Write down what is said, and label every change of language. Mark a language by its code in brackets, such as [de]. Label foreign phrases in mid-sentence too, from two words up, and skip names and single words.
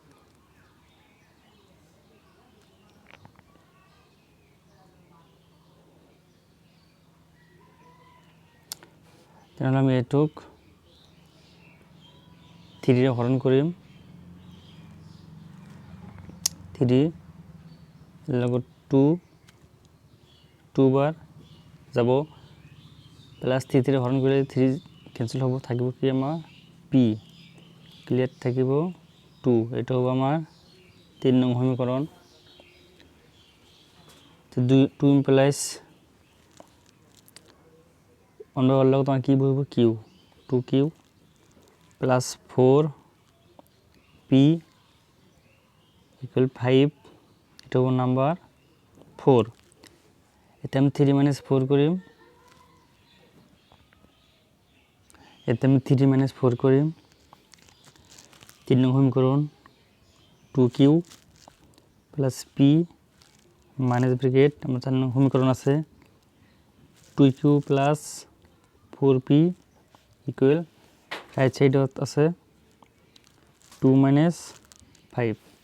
[as] তাহলে আমি এটুক 3 রে হরণ করিম 3 লগত 2 বার যাব প্লাস 3 রে হরণ করে 3 ক্যান্সেল হবো, থাকিব কি আমার p ক্লিয়ার থাকিব 2। এটা হবে আমার 3 নং সমীকরণ। তো [en] 2 implies 1 by 1 [as] লগত আমার কি বহিব q [en] 2q plus 4p equal 5। [as] এটা হবে নাম্বার 4। এতে আমি [en] 3 minus 4 [as] করিম, এতে আমি [en] 3 minus 4 [as] করিম 3 নং সমীকরণ [en] 2q plus p minus bracket [as] 4 নং সমীকরণ আছে [en] 2q plus 4p equal right side [as] আছে [en] 2 minus 5।